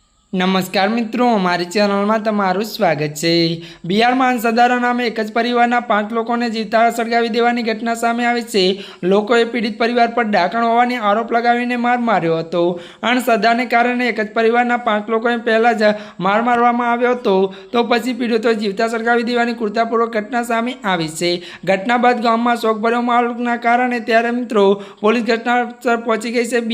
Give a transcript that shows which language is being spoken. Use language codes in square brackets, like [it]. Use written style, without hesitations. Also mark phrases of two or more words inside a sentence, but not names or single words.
[hi] नमस्कार मित्रों, हमारी चैनल में [gu] તમારૂ સ્વાગત [hi] है। [gu] બિહાર મેં અંશદારા નામે એક જ પરિવારના 5 લોકોને જીવતા સળગાવી દેવાની ઘટના સામે આવી છે। લોકોએ પીડિત પરિવાર પર ઢાંકણ હોવાની આરોપ લગાવીને માર માર્યો હતો। અંધશ્રદ્ધાને કારણે એક જ પરિવારના 5 લોકોએ પહેલા જ માર મારવામાં આવ્યો હતો, તો પછી પીડિતોએ જીવતા સળગાવી દેવાની ક્રૂરતાપૂર્વક ઘટના સામે આવી છે। ઘટના બાદ ગામમાં શોકભર્યો માહોલના કારણે ત્યારે મિત્રોં પોલીસ ઘટનાસ્થળ પહોંચી ગઈ છે।